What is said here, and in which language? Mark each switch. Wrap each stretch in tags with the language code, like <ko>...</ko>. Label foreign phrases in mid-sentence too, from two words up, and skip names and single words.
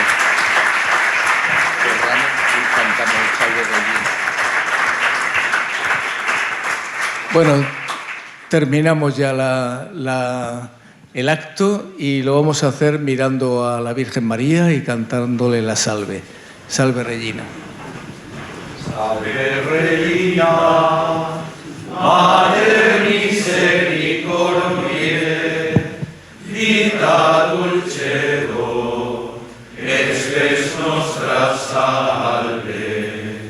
<es>Cerramos y cantamos el Salve Regina. Bueno, terminamos ya el acto y lo vamos a hacer mirando a la Virgen María y cantándole la Salve.</es> <la>Salve Regina. Salve Regina, Mater misericordiae, vita dulcedo, et spes nostra salve.</la>